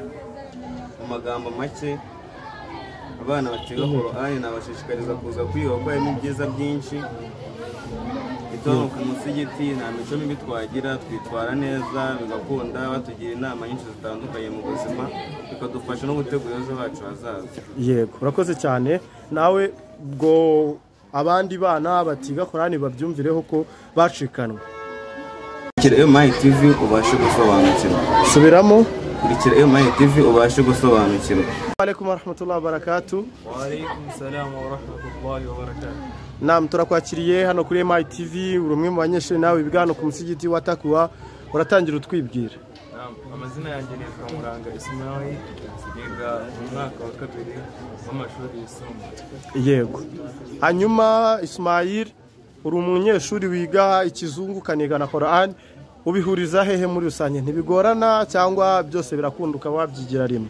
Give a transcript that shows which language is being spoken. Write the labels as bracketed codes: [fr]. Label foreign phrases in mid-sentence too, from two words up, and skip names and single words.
[rw] mu magambo make abana batiga Korani nabashishikariza kuza kwiga kuko harimo ibyiza byinshi itono ku musigiti nta mico mibi twagira twitwara neza bigakunda batugira inama nyinshi zitandukanye mu buzima bikadufasha no gutegura ejo hacu hazaza yego urakoze cyane nawe bwo abandi bana batiga Korani babyumvireho ko bacikanwa kurikira MI TV ubashe gusobanukirwa subiramo kurikira MI TV ubashe gusobanukirwa [ar] عليكم ورحمة الله وبركاته وعليكم السلام ورحمة الله وبركاته [rw] Naam turakwakiriye hano kuri MI TV urumwe mu banyeshuri nawe bigano ku musigiti wa Takwa uratangira utwibwira Naam amazina yanjye ni Muranga Ismail yiga mu mwaka wa 2 w'amashuri yisumbuye yego hanyuma Ismail uri umunyeshuri wiga ikizungu kaniga na Qur'an ubihuriza hehe muri rusange ntibigorana cyangwa byose birakunduka wabyigira rimwe